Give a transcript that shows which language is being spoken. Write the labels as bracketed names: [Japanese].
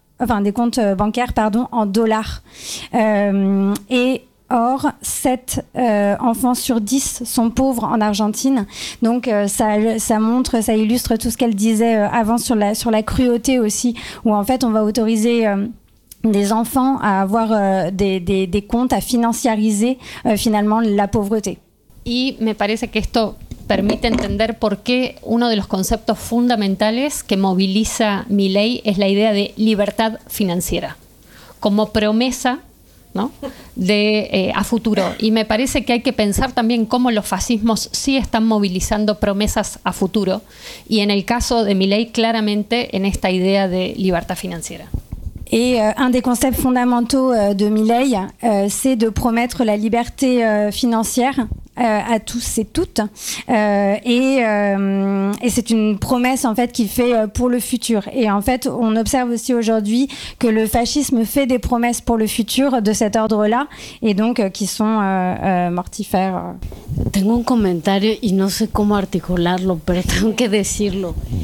[French] Enfin, des comptes bancaires, pardon, en dollars. Et or, 7 enfants sur 10 sont pauvres en Argentine. Donc, ça montre, ça illustre tout ce qu'elle disait avant sur la cruauté aussi, où en fait, on va autoriser des enfants à avoir des comptes, à financiariser finalement la pauvreté. [Spanish] Y me parece que esto permite entender por qué uno de los conceptos fundamentales que moviliza Milei es la idea de libertad financiera, como promesa, ¿no?, de a futuro. Y me parece que hay que pensar también cómo los fascismos sí están movilizando promesas a futuro, y en el caso de Milei claramente en esta idea de libertad financiera. [French] Et un des concepts fondamentaux de Milei, c'est de promettre la liberté financière à tous et toutes. Et c'est une promesse, en fait, qu'il fait pour le futur. Et en fait, on observe aussi aujourd'hui que le fascisme fait des promesses pour le futur de cet ordre-là, et donc qui sont mortifères. [Spanish] Tengo un comentario y no sé cómo articularlo, pero tengo que decirlo.